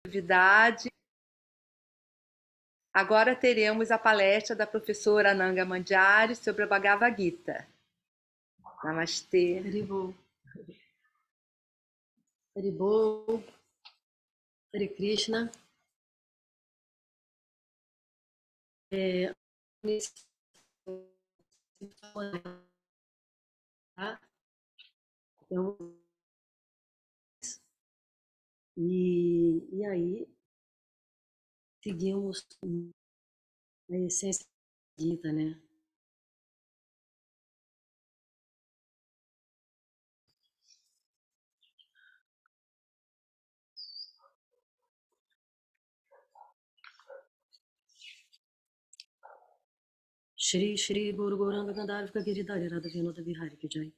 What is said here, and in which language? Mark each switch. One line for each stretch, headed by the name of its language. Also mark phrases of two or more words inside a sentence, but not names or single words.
Portuguese: Novidade. Agora teremos a palestra da professora Ananga Mandiari sobre a Bhagavad Gita. Namastê. Haribol. Haribol. Hare Krishna. Então, e aí seguimos a essência da Gita, né?
Hindi: श्री श्री गुरु गौरांग गान्धर्व गिरिधारी राधा विनोद विहारी की जय.